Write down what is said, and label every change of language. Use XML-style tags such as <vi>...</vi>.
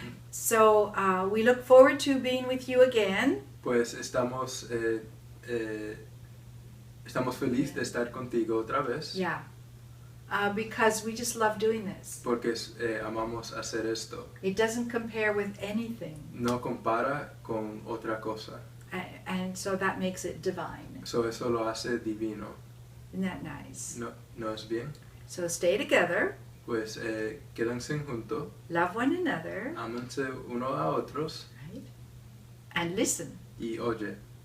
<en>So we look forward to being with you again.</en> <es>Pues estamos felices de estar contigo otra vez.</es> <en>Yeah. Because we just love doing this.</en> <es>Porque amamos hacer esto.</es> <en>It doesn't compare with anything.</en> <es>No compara con otra cosa.</es> <en>And so that makes it divine.</en> <es>So eso lo hace divino.</es> <en>Isn't that nice?</en> <es>¿No es bien?</es> <en>So stay together,</en> <es>Pues quédense juntos,</es> <en>love one another,</en> <es>ámense uno a otros</es> <en>right? And listen</en> <es>y oye</es>